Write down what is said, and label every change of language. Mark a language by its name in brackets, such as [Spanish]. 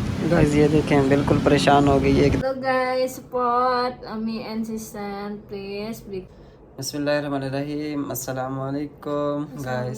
[Hindi] Guys ये देखें बिल्कुल परेशान हो गई है। [English] Hello guys, support me and Sisan, please. [Arabic] बिस्मिल्लाहिर्रहमानिर्रहीम, अस्सलाम वालेकुम गाइस।